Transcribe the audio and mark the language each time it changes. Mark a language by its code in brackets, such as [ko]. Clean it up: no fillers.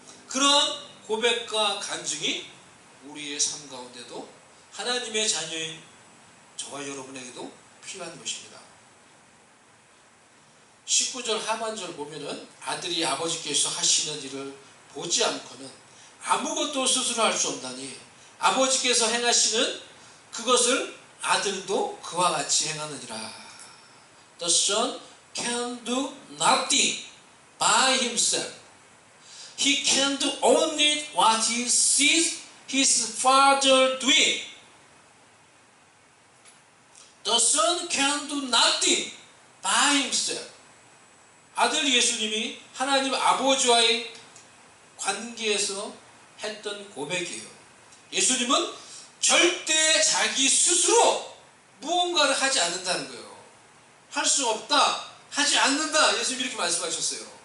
[ko] 그런 고백과 간증이 우리의 삶 가운데도 하나님의 자녀인 저와 여러분에게도 필요한 것입니다. 19절 하반절 보면은 아들이 아버지께서 하시는 일을 보지 않고는 아무것도 스스로 할 수 없나니 아버지께서 행하시는 그것을 아들도 그와 같이 행하느니라. [en] The son can do nothing by himself. He can do only what he sees his father doing. The son can do nothing by himself. [ko] 아들 예수님이 하나님 아버지와의 관계에서 했던 고백이에요. 예수님은 절대 자기 스스로 무언가를 하지 않는다는 거예요. 할 수 없다, 하지 않는다. 예수님이 이렇게 말씀하셨어요.